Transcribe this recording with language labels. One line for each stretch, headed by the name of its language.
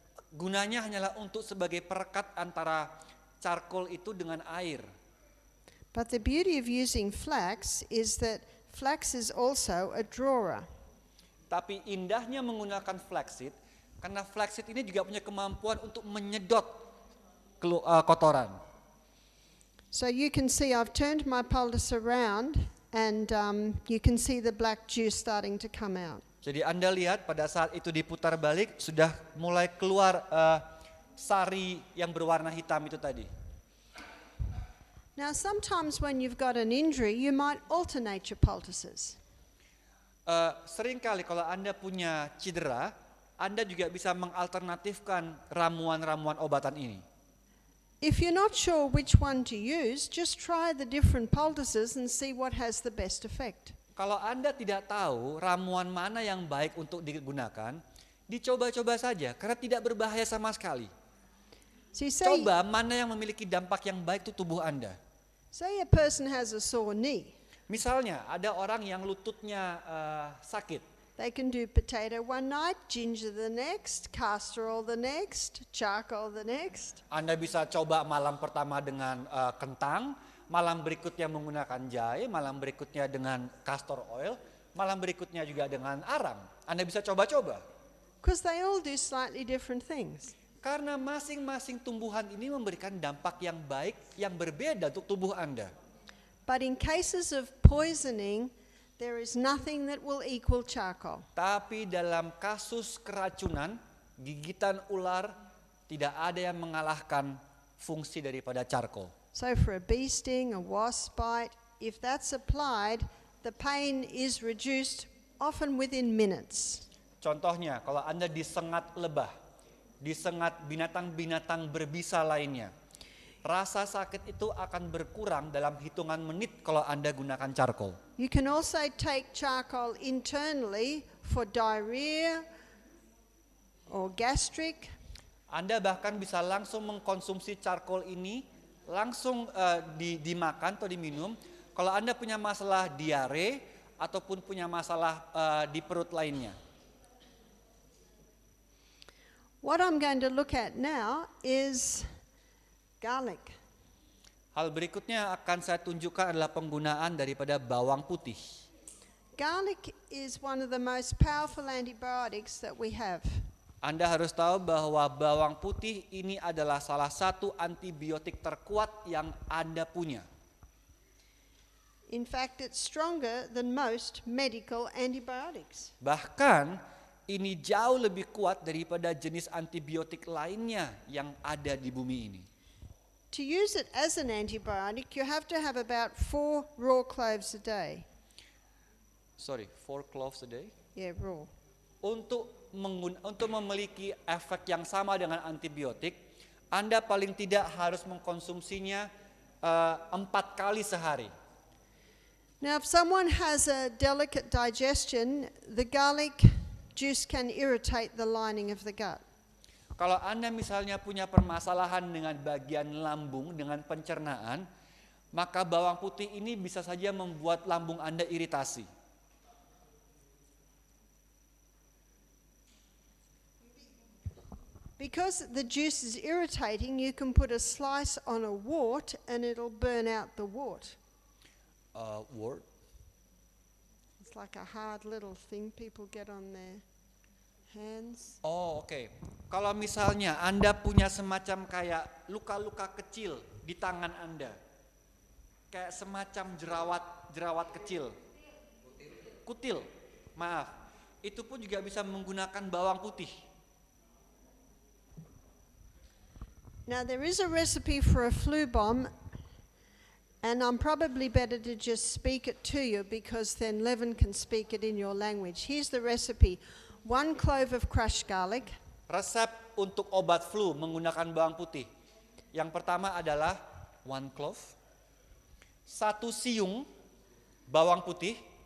Indonesian: Gunanya hanyalah untuk sebagai perekat antara charcoal itu dengan air.
English: But the beauty of using flax is that flax is also a drawer.
Indonesian: Tapi indahnya menggunakan flaxseed, karena flaxseed ini juga punya kemampuan untuk menyedot kotoran.
English: So you can see I've turned my poultice around and you can see the black juice starting to come out.
Indonesian: Jadi Anda lihat pada saat itu diputar balik, sudah mulai keluar sari yang berwarna hitam itu tadi.
English: Now sometimes when you've got an injury, you might alternate your poultices.
Indonesian: Seringkali kalau Anda punya cedera, Anda juga bisa mengalternatifkan ramuan-ramuan obatan ini.
English: If you're not sure which one to use, just try the different poultices and see what has the best effect.
Indonesian: Kalau Anda tidak tahu ramuan mana yang baik untuk digunakan, dicoba-coba saja karena tidak berbahaya sama sekali.
English: So you say,
Indonesian: Coba mana yang memiliki dampak yang baik untuk tubuh Anda.
English: say a person has a sore knee.
Indonesian: Misalnya ada orang yang lututnya sakit.
English: They can do potato one night, ginger the next, castor oil the next, charcoal the next.
Indonesian: Anda bisa coba malam pertama dengan kentang, malam berikutnya menggunakan jahe, malam berikutnya dengan castor oil, malam berikutnya juga dengan arang. Anda bisa coba-coba.
English: Because they all do slightly different things.
Indonesian: Karena masing-masing tumbuhan ini memberikan dampak yang baik, yang berbeda untuk tubuh Anda.
English: But in cases of poisoning, there is nothing that will equal charcoal.
Indonesian: Tapi dalam kasus keracunan, gigitan ular, tidak ada yang mengalahkan fungsi daripada charcoal.
English: So for a bee sting, a wasp bite, if that's applied, the pain is reduced often within minutes.
Indonesian: Contohnya, kalau Anda disengat lebah, disengat binatang-binatang berbisa lainnya, rasa sakit itu akan berkurang dalam hitungan menit kalau Anda gunakan charcoal.
English: You can also take charcoal internally for diarrhea or gastric.
Indonesian: Anda bahkan bisa langsung mengkonsumsi charcoal ini, langsung dimakan atau diminum. Kalau Anda punya masalah diare ataupun punya masalah di perut lainnya.
English: What I'm going to look at now is garlic.
Indonesian: Hal berikutnya akan saya tunjukkan adalah penggunaan daripada bawang putih.
English: Garlic is one of the most powerful antibiotics that we have.
Indonesian: Anda harus tahu bahwa bawang putih ini adalah salah satu antibiotik terkuat yang Anda punya.
English: In fact, it's stronger than most medical antibiotics.
Indonesian: Bahkan ini jauh lebih kuat daripada jenis antibiotik lainnya yang ada di bumi ini.
English: To use it as an antibiotic, you have to have about 4 raw cloves a day. 4 cloves a day. Yeah, raw.
Indonesian: Untuk memiliki efek yang sama dengan antibiotik, Anda paling tidak harus mengkonsumsinya 4 kali sehari.
English: Now, if someone has a delicate digestion, the garlic juice can irritate the lining of the gut.
Indonesian: Kalau Anda misalnya punya permasalahan dengan bagian lambung, dengan pencernaan, maka bawang putih ini bisa saja membuat lambung Anda iritasi.
English: Because the juice is irritating, you can put a slice on a wart and it'll burn out the wart. Wort? It's like a hard little thing people get on their hands.
Indonesian: Oh, oke. Kalau misalnya Anda punya semacam kayak luka-luka kecil di tangan Anda, kayak semacam jerawat kecil, kutil, maaf, itu pun juga bisa menggunakan bawang putih.
English: Now, there is a recipe for a flu bomb, and I'm probably better to just speak it to you because then Levin can speak it in your language. Here's the recipe. 1 clove of crushed garlic.
Indonesian: Resep untuk obat flu menggunakan bawang putih. Yang pertama adalah 1 clove, 1 siung bawang putih.